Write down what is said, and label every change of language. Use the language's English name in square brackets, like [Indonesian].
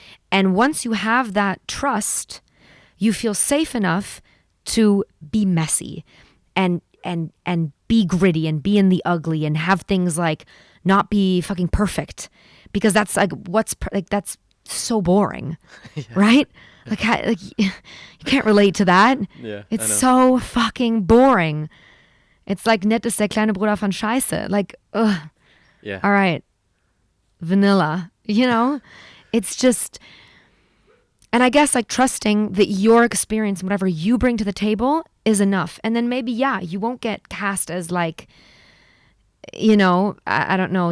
[English] And once you have that trust, you feel safe enough to be messy and be gritty and be in the ugly and have things like not be fucking perfect, because that's like that's so boring. Right? Like you can't relate to that. Yeah, it's so fucking boring. It's like [German] Nett ist der kleine Bruder von Scheiße. [English] Like, ugh. Yeah. All right. Vanilla, you know? It's just, and I guess like trusting that your experience and whatever you bring to the table is enough. And then maybe, yeah, you won't get cast as like, you know, I don't know.